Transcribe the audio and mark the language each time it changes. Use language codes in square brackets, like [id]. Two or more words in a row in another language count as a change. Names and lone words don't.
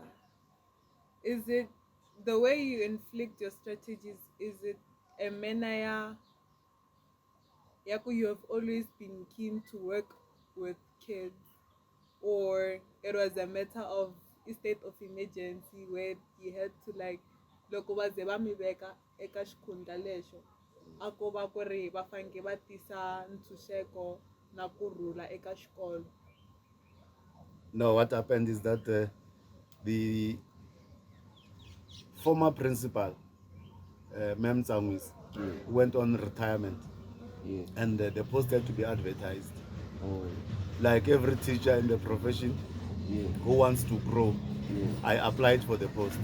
[en] Is it the way you inflict your strategies? Is it a manner yaku you have always been keen to work with kids, or it was a matter of a state of emergency where you had to like [ts] loko va ze va mi veka eka xikhundla lexo a ko va ku ri va faneke va tisa ntshunxeko na kurhula eka xikolo? [en] No, what happened is that the former principal, Mem Ntsanwisi, went on retirement, and the post had to be advertised. Like every teacher in the profession who wants to grow, I applied for the post.